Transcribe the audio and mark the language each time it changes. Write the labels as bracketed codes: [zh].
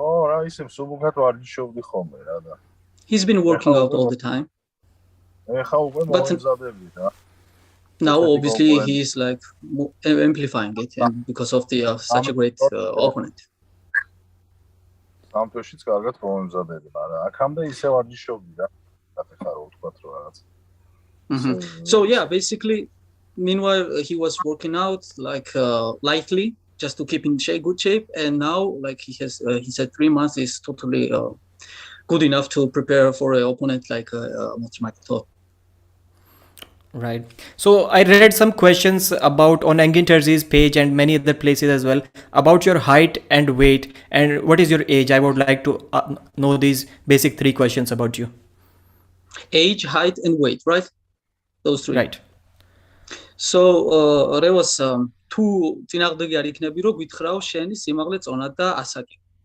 [ka] რა ისე მსუბუქად ვარჯიშობდი ხოლმე რა და [en] He's been working out all the time. [ka] ეხლა უკვე მომზადები რა. [en] Now obviously he is like amplifying it because of the such a great opponent. [ka] სამთვეშიც კარგად მომზადები, მაგრამ აქამდე ისე ვარჯიშობდი რა. ეხლა რო ვთქვათ რომ რაღაც. [en] So yeah, basically meanwhile he was working out like lightly just to keep in good shape, and now like he said 3 months is totally good enough to prepare for an opponent like Michael. Right. So I read some questions about on Engin Terzi's page and many other places as well about your height and weight and what is your age. I would like to know these basic 3 questions about you. Age, height, and weight, right? Those 3. Right. So there was two [ka] წინააღმდეგი არ იქნები რომ გითხრაო შენი სიმაღლე, წონა და ასაკი.